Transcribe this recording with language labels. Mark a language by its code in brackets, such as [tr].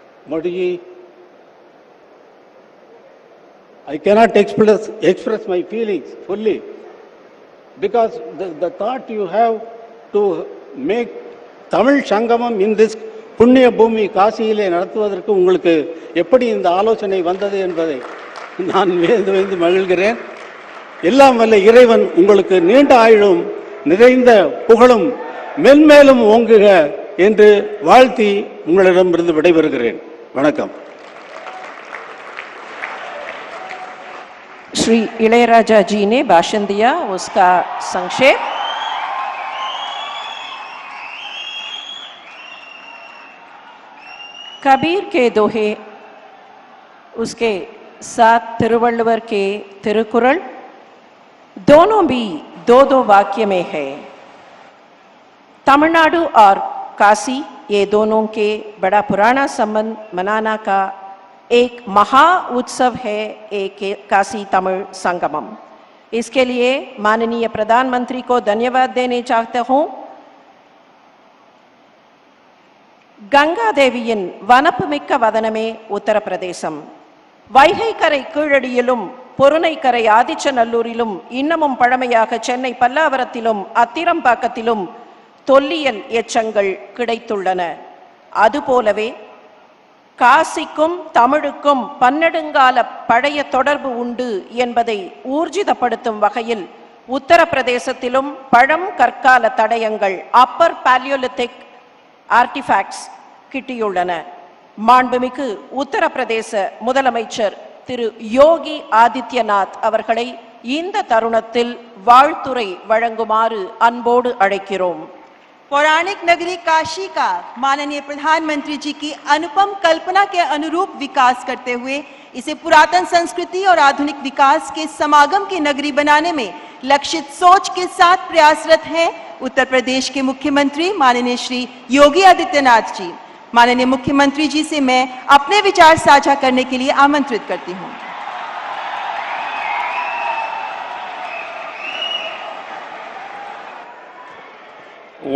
[en] Modiji, I cannot express my feelings fully because the thought you have to make Tamil Sangamam in this [ta] புண்ணிய பூமி காசியிலே நடத்துவதற்கு உங்களுக்கு எப்படி இந்த ஆலோசனை வந்தது என்பதை நான் வியந்து மகிழ்கிறேன். எல்லாம் வல்ல இறைவன் உங்களுக்கு நீண்ட ஆயுளும் நிறைந்த புகழும் மென்மேலும் ஓங்குக என்று வாழ்த்தி உங்களிடமிருந்து விடைபெறுகிறேன். வணக்கம். [hi] श्री इளையராஜா जी ने भाषण दिया, उसका संक्षेप. कबीर के दोहे, उसके साथ तिरुवल्लुवर के तिरुकुरल, दोनों भी 2-2 वाक्य में है. तमिलनाडु और काशी, ये दोनों के बड़ा पुराना संबंध मनाना का एक महा उत्सव है, एक काशी तमिल संगमम. इसके लिए माननीय प्रधानमंत्री को धन्यवाद देने चाहता हूं. [ta] गंगा देविயின் வனப்புமிக்க வதனமே உத்தரப்பிரதேசம். வைகை கரை கீழடியிலும் பொருணைக்கரை ஆதிச்சநல்லூரிலும் இன்னமும் பழமையாக சென்னை பல்லாவரத்திலும் அத்திரம்பாக்கத்திலும் தொல்லியல் எச்சங்கள் கிடைத்துள்ளன. அதுபோலவே காசிக்கும் தமிழுக்கும் பன்னெடுங்கால பழைய தொடர்பு உண்டு என்பதை ஊர்ஜிதப்படுத்தும் வகையில் உத்தரப்பிரதேசத்திலும் பழம் கற்கால தடயங்கள், [en] upper palaeolithic artefacts [ta] கிட்டியுள்ளன. மாண்புமிகு உத்தரப்பிரதேச முதலமைச்சர் திரு யோகி ஆதித்யநாத் அவர்களை இந்த தருணத்தில் வாழ்த்துரை வழங்குமாறு அன்போடு அழைக்கிறோம். [hi] पौराणिक नगरी काशी का माननीय प्रधानमंत्री जी की अनुपम कल्पना के अनुरूप विकास करते हुए इसे पुरातन संस्कृति और आधुनिक विकास के समागम की नगरी बनाने में लक्षित सोच के साथ प्रयासरत हैं, उत्तर प्रदेश के मुख्यमंत्री माननीय श्री योगी आदित्यनाथ जी, माननीय मुख्यमंत्री जी से मैं अपने विचार साझा करने के लिए आमंत्रित करती हूं।